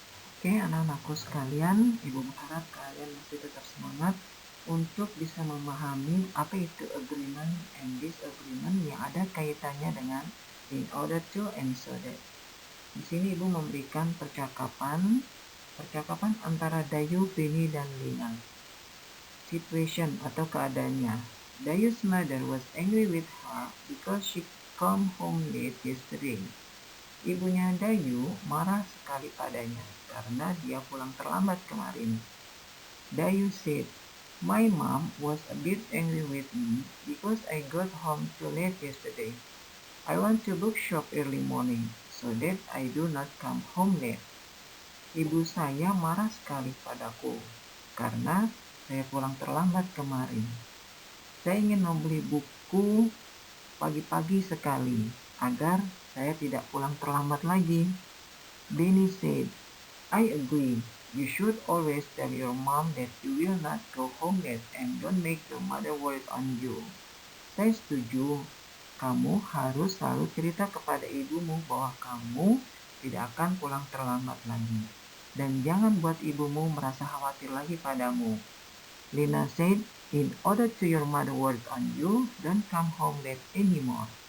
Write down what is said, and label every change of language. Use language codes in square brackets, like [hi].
[id] Oke, anak-anakku sekalian, Ibu berharap kalian masih tetap semangat untuk bisa memahami apa itu agreement and disagreement yang ada kaitannya dengan in order to and so that. Di sini Ibu memberikan percakapan antara Dayu, Beni, dan Lina. Situation atau keadaannya. [en] Dayu's mother was angry with her because she came home late yesterday. [id] Ibunya Dayu marah sekali padanya karena dia pulang terlambat kemarin. [en] Dayu said, my mom was a bit angry with me because I got home too late yesterday. I went to bookshop early morning so that I do not come home late. [id] Ibu saya marah sekali padaku karena saya pulang terlambat kemarin. Saya ingin membeli buku pagi-pagi sekali, agar saya tidak pulang terlambat lagi. [en] Benny said, I agree. You should always tell your mom that you will not go home late and don't make your mother worried on you. [id] Saya setuju. Kamu harus selalu cerita kepada ibumu bahwa kamu tidak akan pulang terlambat lagi. Dan jangan buat ibumu merasa khawatir lagi padamu. [en] Lina said, in order to your mother worried on you, don't come home late anymore.